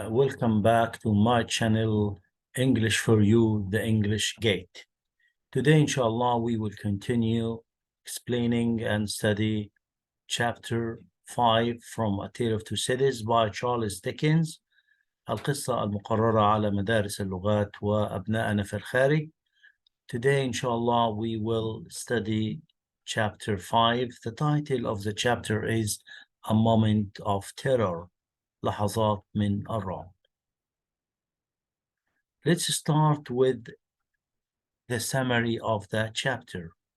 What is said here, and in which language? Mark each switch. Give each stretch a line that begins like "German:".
English: Welcome back to my channel, English for You, the English Gate. Today, inshallah, we will continue explaining and study chapter 5 from A Tale of Two Cities by Charles Dickens.
Arabic: القصة المقررة على مدارس اللغات وابنائنا في الخارج.
English: Today, inshallah, we will study chapter 5. The title of the chapter is A Moment of Terror.
Arabic: لحظات من الرعب.
English: Let's start with the summary of that chapter.